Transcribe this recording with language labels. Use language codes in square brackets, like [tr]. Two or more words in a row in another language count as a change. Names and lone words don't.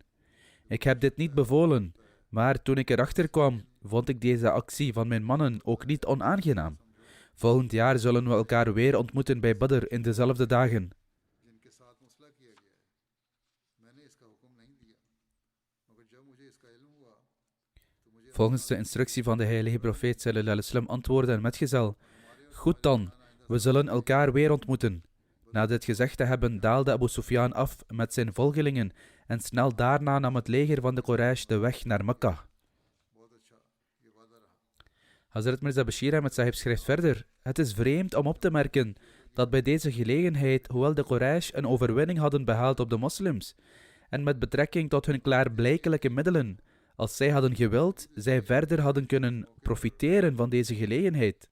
[nl] Ik heb dit niet bevolen, maar toen ik erachter kwam, vond ik deze actie van mijn mannen ook niet onaangenaam. Volgend jaar zullen we elkaar weer ontmoeten bij Badr in dezelfde dagen. Volgens de instructie van de heilige profeet [ar] صلى الله عليه وسلم [nl] antwoordde een metgezel: goed dan, we zullen elkaar weer ontmoeten. Na dit gezegd te hebben, daalde Abu Sufyan af met zijn volgelingen en snel daarna nam het leger van de Quraysh de weg naar Mekka. Hazrat Mirza Bashir Ahmed Sahib schrijft verder: het is vreemd om op te merken dat bij deze gelegenheid, hoewel de Quraysh een overwinning hadden behaald op de moslims, en met betrekking tot hun klaarblijkelijke middelen, als zij hadden gewild, zij verder hadden kunnen profiteren van deze gelegenheid.